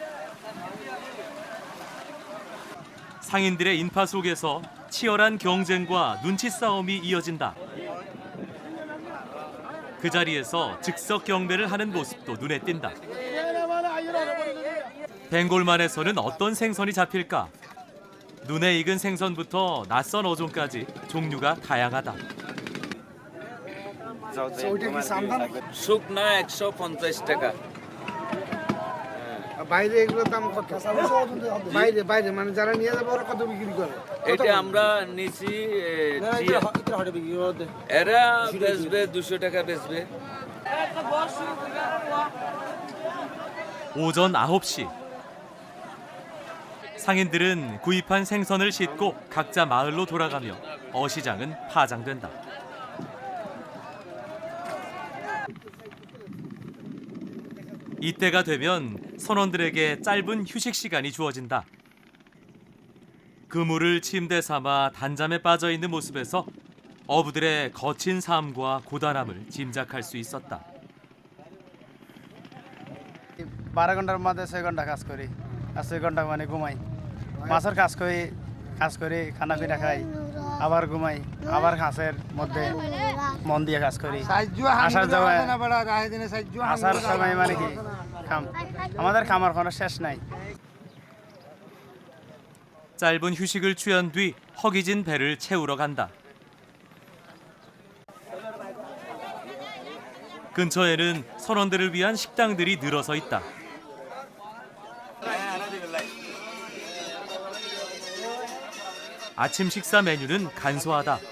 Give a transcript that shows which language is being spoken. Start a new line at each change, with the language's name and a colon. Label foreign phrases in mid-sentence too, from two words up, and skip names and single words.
Korean: 상인들의 인파 속에서 치열한 경쟁과 눈치 싸움이 이어진다. 그 자리에서 즉석 경매를 하는 모습도 눈에 띈다. 벵골만에서는 어떤 생선이 잡힐까? 눈에 익은 생선부터 낯선 어종까지 종류가 다양하다.
Bangla: শুকনা 150 টাকা বাইরে এগুলোর দাম কত বাইরে বাইরে মানে যারা নিয়ে যাবে ওরা কত বিক্রি করে এটা আমরা নিছি এরা বেচবে 200 টাকা বেচবে
Korean: 오전 9시 상인들은 구입한 생선을 싣고 각자 마을로 돌아가며 어시장은 파장된다. 이때가 되면 선원들에게 짧은 휴식 시간이 주어진다. 그물을 침대 삼아 단잠에 빠져 있는 모습에서 어부들의 거친 삶과 고단함을 짐작할 수 있었다.
Bangla: 12 ঘন্টার মধ্যে 6 ঘন্টা কাজ করি আর 6 ঘন্টা মানে ঘুমাই মাছের কাজ করি খানা পিনা খাই আবার ঘুমাই আবার ঘাসের মধ্যে মন দিয়ে কাজ করি আসার সময় মানে কি আমাদের খামার কোনো শেষ নাই
Korean: 짧은 휴식을 취한 뒤 허기진 배를 채우러 간다. 근처에는 선원들을 위한 식당들이 늘어서 있다. 아침 식사 메뉴는 간소하다.